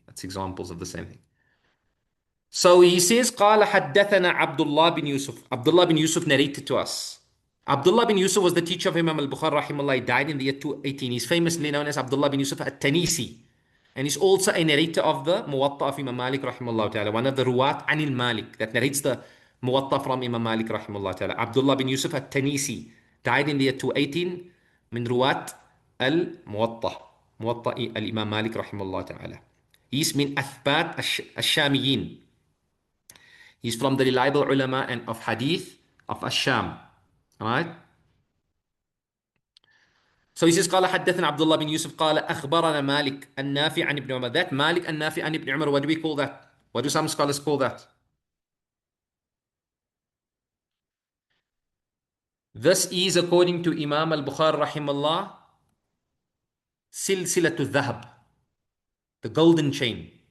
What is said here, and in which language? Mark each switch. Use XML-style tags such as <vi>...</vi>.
<en>That's examples of the same thing. So he says</en> <ar>قال حدثنا</ar> <en>Abdullah bin Yusuf. Abdullah bin Yusuf narrated to us. Abdullah bin Yusuf was the teacher of Imam al-Bukhari rahimahullah. He died in the year 218. He's famously known as Abdullah bin Yusuf at-Tanisi. And he's also a narrator of the Muwatta of Imam Malik rahimahullah ta'ala. One of the Ruwat Anil Malik that narrates the Muwatta from Imam Malik rahimahullah ta'ala. Abdullah bin Yusuf at-Tanisi died in the year 218</en> <ar>من رواة الموطأ, موطأ الإمام مالك رحمه الله تعالى.</ar> <en>He's</en> <ar>من أثبات الشاميين.</ar> <en>He's from the reliable ulama and of hadith of Ash-Sham. Alright? So he says</en> <ar>قال حدثنا عبد الله بن يوسف قال أخبرنا مالك النافع عن ابن عمر.</ar> <en>That Malik</en> <ar>النافع عن ابن عمر,</ar> <en>what do we call that? What do some scholars call that? This is according to Imam al-Bukhari rahimahullah silsilatul dhahab, the golden chain.</en>